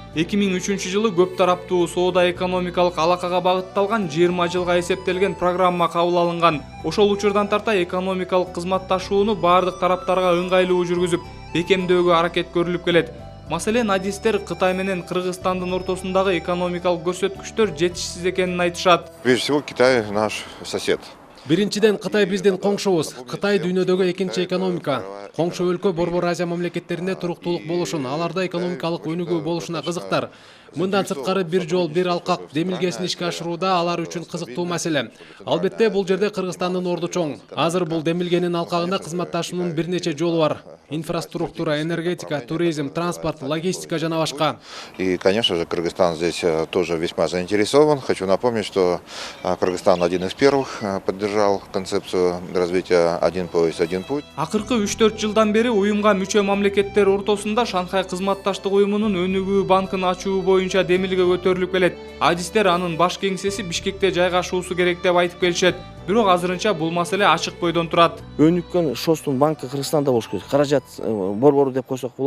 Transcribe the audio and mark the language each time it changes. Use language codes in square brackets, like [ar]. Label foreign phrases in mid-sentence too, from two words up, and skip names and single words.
[ky] 2003-жылы көп тараптуу соода экономикалык алакага багытталган 20 жылга эсептелген программа кабыл алынган. Ошол учурдан тарта экономикалык кызматташууну бардык тараптарга ыңгайлуу жүргүзүп, бекемдөөгө аракет көрүлүп келет. Маселен, адистер Кытай менен Кыргызстандын ортосундагы экономикалык көрсөткүчтөр жетишсиз экенин айтышат. [ru] Прежде всего, Китай наш сосед. [ky] Биринчиден, Кытай биздин коңшубуз. Кытай дүйнөдөгү экинчи экономика. Коңшу өлкө Борбор Азия мамлекеттерине туруктуулук болушун, аларда экономикалык өнүгүү болушуна кызыктар. Мындан сырткары бир жол, бир алкак демилгесин ишке ашырууда алар үчүн кызыктуу маселе. Албетте, бул жерде Кыргызстандын орду чоң. Азыр бул демилгенин алкагында кызматташуунун бир нече жолу бар. Инфраструктура, энергетика, туризм, транспорт, логистика жана башка. [ru] И, конечно же, Кыргызстан здесь тоже весьма заинтересован. Хочу напомнить, что Кыргызстан один из первых поддержал концепцию развития «Один пояс, один путь». [ky] Акыркы 3-4 жылдан бери уюмга мүчө мамлекеттер ортосунда Шанхай кызматташтык уюмунун өнүгүү банкын ачуу боюнча демилге көтөрүлүп келет. Адистер анын баш кеңсеси Бишкекте жайгашуусу керек деп айтып келишет. Бирок азырынча бул маселе ачык бойдон турат. Өнүккөн ШОСтун банкы Кыргызстанда болуш керек. Каражат борбору деп койсок болот.